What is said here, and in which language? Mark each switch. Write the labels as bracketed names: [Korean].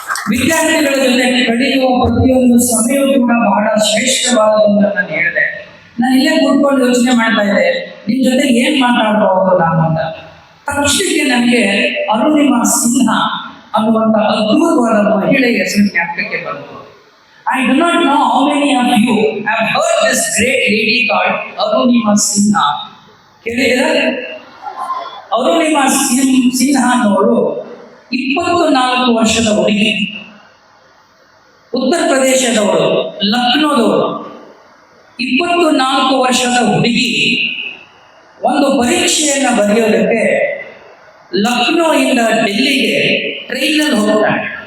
[Kannada] ವಿದ್ಯಾರ್ಥಿಗಳ ಜೊತೆ ಕಳೆಯುವ ಪ್ರತಿಯೊಂದು ಸಮಯವೂ ಕೂಡ ಬಹಳ ಶ್ರೇಷ್ಠವಾದದ್ದು ಅಂತ ನಾನು ಹೇಳಿದೆ. ನಾನು ಇಲ್ಲೇ ಕೂತ್ಕೊಂಡು ಯೋಚನೆ ಮಾಡ್ತಾ ಇದ್ದೆ, ನಿಮ್ ಜೊತೆ ಏನ್ ಮಾತಾಡಬಹುದು ನಾನು ಅಂತ. ತಕ್ಷಣಕ್ಕೆ ನನಗೆ ಅರುಣಿಮಾ ಸಿನ್ಹಾ ಅನ್ನುವಂತ ಅದ್ಭುತವಾದ ಮಹಿಳೆಯ ಹೆಸರು ಜ್ಞಾಪಕಕ್ಕೆ ಬಂತು. [English] I do not know how many of you have heard this great lady called Arunima Sinha. [Kannada] ಕೇಳಿದ್ದೀರಾ? ಅರುಣಿಮಾ ಸಿನ್ಹಾ ಅನ್ನೋರು 24 ವರ್ಷದ ಹುಡುಗಿ, ಉತ್ತರ ಪ್ರದೇಶದವರು, ಲಕ್ನೋದವರು. 24 ವರ್ಷದ ಹುಡುಗಿ ಒಂದು ಪರೀಕ್ಷೆಯನ್ನ ಬರೆಯೋದಕ್ಕೆ ಲಕ್ನೋ ಇಂದ ಡೆಲ್ಲಿಗೆ ಟ್ರೈನಲ್ಲಿ ಹೋಗ್ತಾಳೆ.